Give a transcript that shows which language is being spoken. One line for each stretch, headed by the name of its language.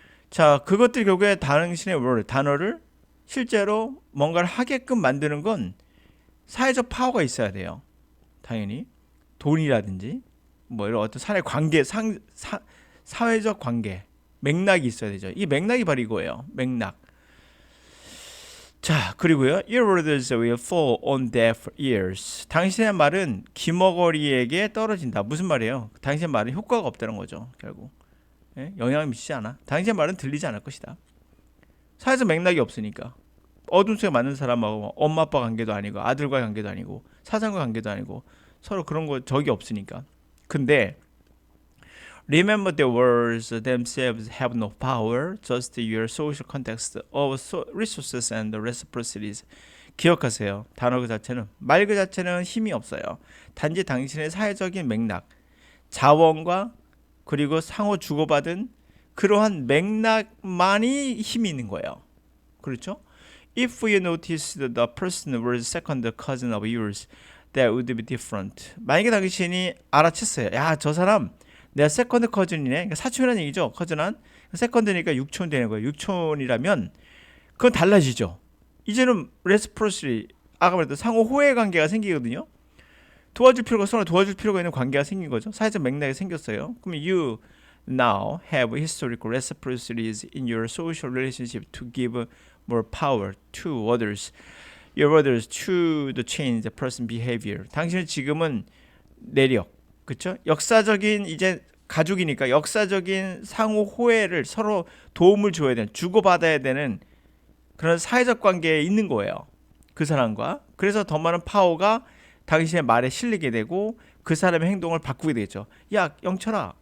Korean: 자, 그것들 결국에 당신의 단어를 실제로 뭔가를 하게끔 만드는 건 사회적 파워가 있어야 돼요. 당연히 돈이라든지 뭐 이런 어떤 사회 관계 사회적 관계 맥락이 있어야 되죠. 이 맥락이 바로 이거예요. 맥락. 자, 그리고요.
English: Your words will fall on deaf ears.
Korean: 당신의 말은 귀머거리에게 떨어진다. 무슨 말이에요? 당신의 말은 효과가 없다는 거죠. 결국. 예? 영향을 미치지 않아. 당신의 말은 들리지 않을 것이다. 사회적 맥락이 없으니까. 어둠 속에 맞는 사람하고 엄마 아빠 관계도 아니고 아들과의 관계도 아니고 사장과 관계도 아니고 서로 그런 거 적이 없으니까.
English: 근데 Remember the words themselves have no power, just your social context of resources and reciprocities.
Korean: 기억하세요. 단어 그 자체는 말 그 자체는 힘이 없어요. 단지 당신의 사회적인 맥락, 자원과 그리고 상호 주고받은 그러한 맥락만이 힘이 있는 거예요. 그렇죠?
English: If you noticed the person was second cousin of yours, that would be different.
Korean: 만약에 당신이 알아챘어요. 야, 저 사람 내가 세컨드 커즌이네. 그러니까 사촌이라는 얘기죠. 커즌한. 세컨드니까 육촌 되는 거예요. 육촌이라면 그건 달라지죠. 이제는 레시프로시티 아까 말했던 상호 호혜 관계가 생기거든요. 서로 도와줄 필요가 있는 관계가 생긴 거죠. 사회적 맥락이 생겼어요.
English: 그럼 you now have historical reciprocities in your social relationship to give more power to others. Your others to the change the person behavior.
Korean: 당신은 지금은 내력 그렇죠? 역사적인 이제 가족이니까 역사적인 상호 호혜를 서로 도움을 줘야 되는 주고받아야 되는 그런 사회적 관계에 있는 거예요. 그 사람과. 그래서 더 많은 파워가 당신의 말에 실리게 되고 그 사람의 행동을 바꾸게 되죠. 야, 영철아.